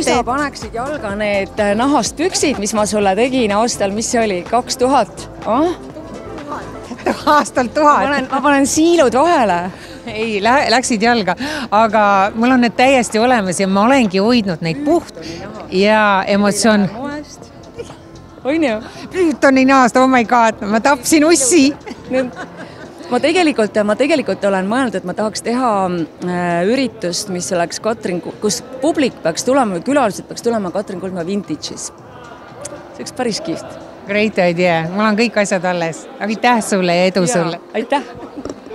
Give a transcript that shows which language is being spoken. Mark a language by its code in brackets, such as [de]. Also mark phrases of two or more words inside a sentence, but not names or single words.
[et] Kui sa paneksid jalga need nahast püksid, mis ma sulle tegin aastal, mis see oli, 2000? Aastal 1000. Ma panen siilud vahele. Ei, läksid jalga, aga mul on need täiesti olemas ja ma olengi hoidnud neid puht ja emotsioon. On ju? Plütoni naast, [en] oh my god, [et] ma tapsin ussi. Ma tegelikult olen mõelnud, et ma tahaks teha üritust, mis oleks Katrin, kus publik peaks tulema, külalised peaks tulema Katrin Kuldma Vintage'is. See oleks päris kihvt. [en] Great idea, [et] mul on kõik asjad alles. Aitäh sulle ja edu sulle. Aitäh!